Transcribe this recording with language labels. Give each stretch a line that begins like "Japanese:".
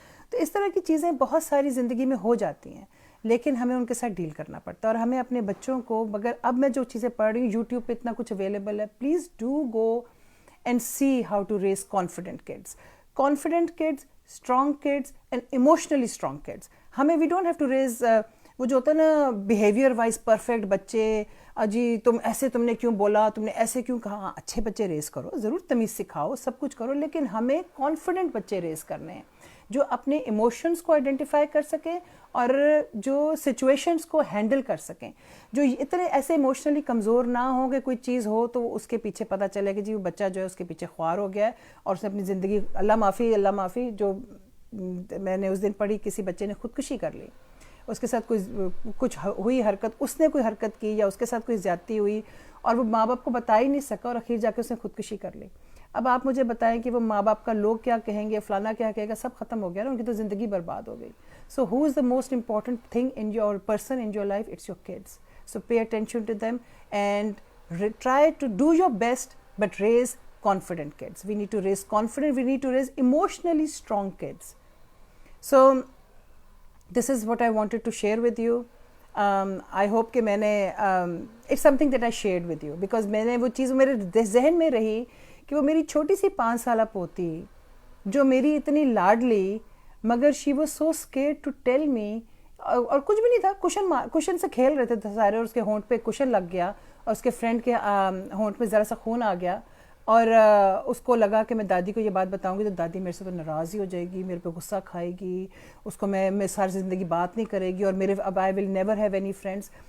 Urdu: تو اس طرح کی چیزیں بہت ساری زندگی میں ہو جاتی ہیں, لیکن ہمیں ان کے ساتھ ڈیل کرنا پڑتا ہے. اور ہمیں اپنے بچوں کو, مگر اب میں جو چیزیں پڑھ رہی ہوں یوٹیوب پہ اتنا کچھ اویلیبل ہے,
English: Please do go and see how to raise confident kids. Confident kids, strong kids and emotionally strong kids.
Urdu: ہمیں
English: we don't have to raise
Urdu: وہ جو ہوتا ہے نا بیہیویئر وائز پرفیکٹ بچے, جی تم ایسے, تم نے کیوں بولا, تم نے ایسے کیوں کہا. اچھے بچے ریز کرو, ضرور تمیز سکھاؤ, سب کچھ کرو, لیکن ہمیں کانفیڈنٹ بچے ریز کرنے ہیں جو اپنے ایموشنز کو آئیڈینٹیفائی کر سکیں اور جو سچویشنز کو ہینڈل کر سکیں, جو اتنے ایسے ایموشنلی کمزور نہ ہوں کہ کوئی چیز ہو تو اس کے پیچھے پتہ چلے کہ جی وہ بچہ جو ہے اس کے پیچھے خوار ہو گیا ہے اور اس نے اپنی زندگی, اللہ معافی, جو میں نے اس دن پڑھی کسی بچے نے خودکشی کر لی, اس کے ساتھ کوئی کچھ ہوئی حرکت, اس نے کوئی حرکت کی یا اس کے ساتھ کوئی زیادتی ہوئی اور وہ ماں باپ کو بتا ہی نہیں سکا اور اخیر جا کے اس نے خودکشی کر لی. اب آپ مجھے بتائیں کہ وہ ماں باپ کا لوگ کیا کہیں گے, فلانا کیا کہے گا, سب ختم ہو گیا نا, ان کی تو زندگی برباد ہو گئی.
English: So who is the most important thing in your person, in your life? It's your kids. So pay attention to them and try to do your best, but raise confident kids. We need to raise confident, we need to raise emotionally strong kids. So this is what I wanted to share with you. I hope
Urdu: کہ میں نے
English: it's something that I shared with you because
Urdu: میں نے وہ چیز میرے ذہن میں رہی کہ وہ میری چھوٹی سی 5 سالہ پوتی جو میری اتنی لاڈلی مگر
English: she was so scared to tell me,
Urdu: اور کچھ بھی نہیں تھا, کشن سے کھیل رہے تھے سارے اور اس کے ہونٹ پہ کشن لگ گیا اور اس کے فرینڈ کے ہونٹ پہ ذرا سا خون آ گیا اور اس کو لگا کہ میں دادی کو یہ بات بتاؤں گی تو دادی میرے سے تو ناراض ہی ہو جائے گی, میرے پہ غصہ کھائے گی, اس کو میں ساری زندگی بات نہیں کرے گی اور میرے اب
English: I will never have any friends.